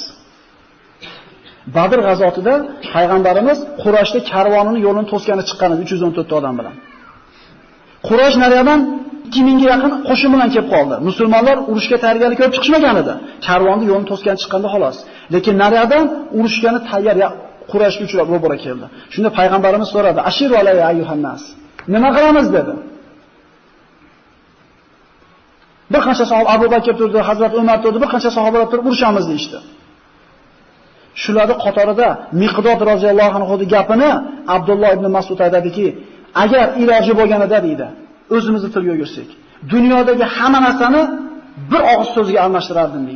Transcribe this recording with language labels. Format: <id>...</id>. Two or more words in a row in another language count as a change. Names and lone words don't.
<uz>Badr g'azotida payg'ambarimiz Qurayshda karvonini yo'lini to'sgani chiqqan edi 314 ta odam bilan. Quraysh nariyadan 2000 ga yaqin qo'shin bilan kelib qoldi. Musulmonlar urushga tayyorgarlik ko'rib chiqishmagan edi. Karvonni yo'lini to'sgan chiqqanda xolos. Lekin nariyadan urushgani tayyor Qurayshga uchrab ro'bara keldi. Shunda payg'ambarimiz so'radi:</uz> <ar>"أشيروا علي أيها الناس."</ar> <uz>Nima qilamiz dedi. Bir qancha sahoba Abu Bakr turdi, Hazrat Umar turdi, bir qancha sahobalar turib urushamiz deydi. Shularning qatorida Miqdod roziyallohu anhuning gapini Abdulloh ibn Mas'ud aytadiki, agar iloji bo'lganida deydi, o'zimizni tilga o'girsak, dunyodagi hamma narsani bir og'iz so'zga almashtirardim deydi.</uz>